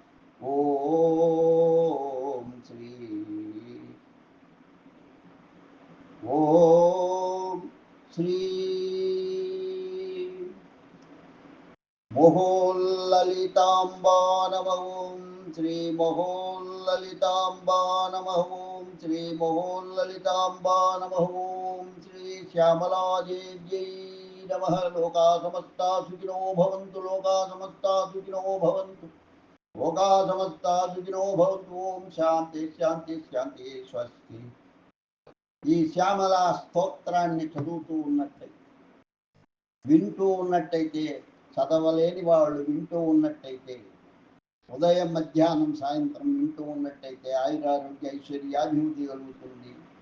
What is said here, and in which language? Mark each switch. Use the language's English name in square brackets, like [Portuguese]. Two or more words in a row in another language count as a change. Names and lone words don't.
[Sanskrit] ओम श्री ओम श्री मोहोल्ललिताम्बा नमः ओम श्री मोहोल्ललिताम्बा नमः ओम श्री मोहोल्ललिताम्बा नमः ओम श्री श्यामला देव्यै नमः लोका समस्ता सुखिनो भवन्तु लोका समस्ता सुखिनो भवन्तु లోకా సమస్తా సుఖినో భవంతు. ఓం శాంతి శాంతి శాంతి. స్వస్తి. [Telugu] ఈ శ్యామల స్తోత్రాన్ని చదువుతూ ఉన్నట్టయితే, వింటూ ఉన్నట్టయితే, చదవలేని వాళ్ళు వింటూ ఉన్నట్టయితే, ఉదయం మధ్యాహ్నం సాయంత్రం వింటూ ఉన్నట్టయితే ఆయురారోగ్య ఐశ్వర్యాభివృద్ధి కలుగుతుంది.